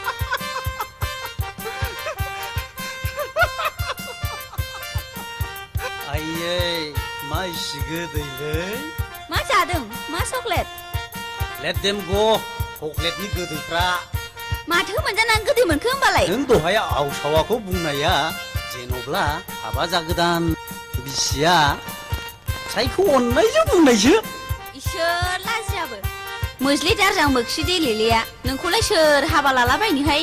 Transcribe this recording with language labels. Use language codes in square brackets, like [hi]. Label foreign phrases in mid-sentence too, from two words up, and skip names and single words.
[brx] Ayey, मा इसे गोदैलै मा जादों मा चकलेट [en] Let them go [brx] चकलेटनि गोदैफ्रा माथो मोनजानानै गोदै मोनखो होमबालाय नों दहाय आवसावाखौ बुंनाया जेन'ब्ला हाबा जागोदान बिसिया फिसायखौ अननायजों बुंनायसो इसोर लाजियाबो मोज्लि दारजां मोख्सि देलेलेया नोंखौलाय सोर हाबा लालाबायनोहाय